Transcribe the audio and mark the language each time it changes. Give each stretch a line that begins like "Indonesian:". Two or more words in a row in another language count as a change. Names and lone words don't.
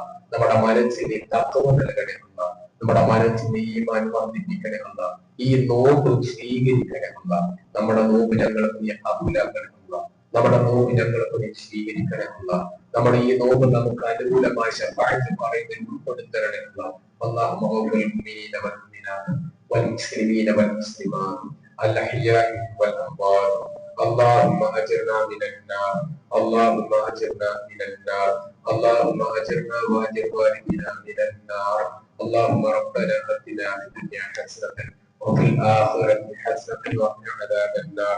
Malayalam: നമ്മുടെ മനസ്സിനെ തത്വ നൽകണേ അള്ളാഹ്. നമ്മുടെ മനസ്സിനെ ഈമാൻ വർദ്ധിപ്പിക്കണേ അള്ളാഹ്. ഈ നോമ്പ് സ്വീകരിക്കണേ അള്ളാഹ്. നമ്മുടെ നോമ്പ് ഞങ്ങൾക്ക് നീ കബൂലാക്കണേ അള്ളാഹ്. നമ്മുടെ നോമ്പ് ഞങ്ങൾക്ക് നീ സ്വീകരിക്കണേ അള്ളാഹ്. നമ്മുടെ ഈ നോമ്പ് നമുക്ക് അനുകൂലമായ ശഫാഅത്ത് പറയുന്നതിൽ ഉൾപ്പെടുത്തണേ അള്ളാഹ്.
Arabic: اللهم اغفر للمؤمنين والمؤمنات والمسلمين والمسلمات الأحياء والأموات. اللهم أجرنا من النار. اللهم أجرنا من النار. اللهم أجرنا وأجر والدنا من النار. اللهم ربنا آتنا في الدنيا حسنة وفي الآخرة حسنة وقنا عذاب النار.